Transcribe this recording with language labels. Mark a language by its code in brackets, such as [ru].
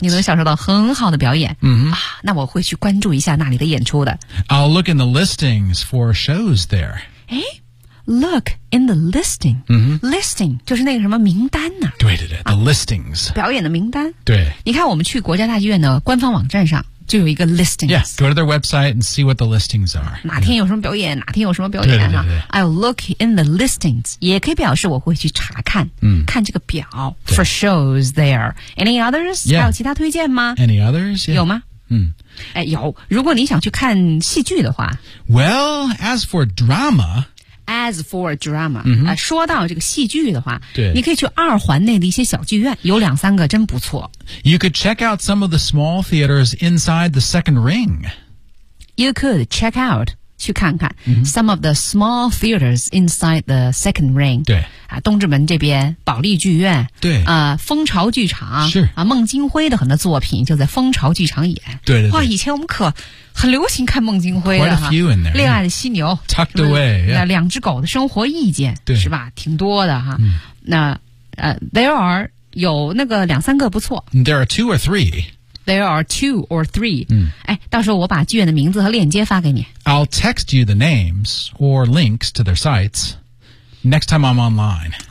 [zh] 你能享受到很好的表演。 [en] Mm-hmm. [zh] 啊、那我会去关注一下那里的演出的。 [en] I'll look in the listings for shows there. Look in the listing.、 Mm-hmm. [zh] Listing 就是那个什么名单呢、啊、 [en] 对对对、啊、the listings. [zh] 表演的名单。对。你看我们去国家大剧院的官方网站上就有一个 listings. [en] Yes,、yeah, go to their website and see what the listings are. [zh] 哪天有什么表演、yeah. 哪天有什么表演、啊、对对对对 [en] I'll look in the listings. [zh] 也可以表示我会去查看、嗯、看这个表 [en] for shows there. Any others?、 Yeah. [zh] 还有其他推荐吗 [en] Any others?、Yeah. [zh] 有吗嗯。哎有。如果你想去看戏剧的话。 [en] Well, as for drama, As for drama,、 mm-hmm. [zh] 说到这个戏剧的话对你可以去二环内的一些小剧院有两三个真不错。 [en] You could check out some of the small theaters inside the second ring. You could check out, [zh] 去看看、 [en] mm-hmm. some of the small theaters inside the second ring. [zh] 对、啊、东直门这边保利剧院对、蜂巢剧场是、啊、孟京辉的很多作品就在蜂巢剧场演。对对对。哇以前我们可很流行看孟京辉的 [en] Quite a few in there, [zh] 恋爱的犀牛 [en] Tucked away、yeah. [zh] 两只狗的生活意见对是吧挺多的哈、嗯、那 [en] there are [zh] 有那个两三个不错 [en] There are two or three There are two or three、 [zh] 嗯、哎，到时候我把剧院的名字和链接发给你 [en] I'll text you the names or links to their sites next time I'm online